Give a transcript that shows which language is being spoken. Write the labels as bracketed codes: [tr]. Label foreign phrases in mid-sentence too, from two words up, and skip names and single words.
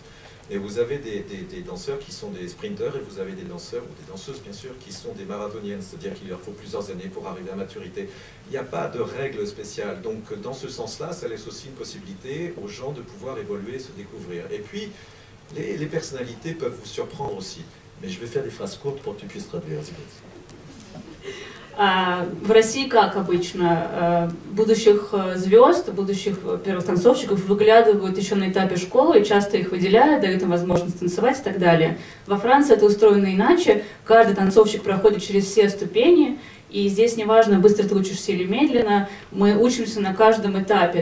[fr] Et vous avez des danseurs qui sont des sprinteurs et vous avez des danseurs, ou des danseuses bien sûr, qui sont des marathoniennes, c'est-à-dire qu'il leur faut plusieurs années pour arriver à maturité. Il n'y a pas de règle spéciale, donc dans ce sens-là, ça laisse aussi une possibilité aux gens de pouvoir évoluer, se découvrir. Et puis, les personnalités peuvent vous surprendre aussi. Mais je vais faire des phrases courtes pour que tu puisses traduire. [ru] В России, как обычно, будущих звезд, будущих первых танцовщиков выглядывают еще на этапе школы, и часто их выделяют, дают им возможность танцевать и так далее. Во Франции это устроено иначе. Каждый танцовщик проходит через все ступени, и здесь неважно, быстро ты учишься или медленно, мы учимся на каждом этапе.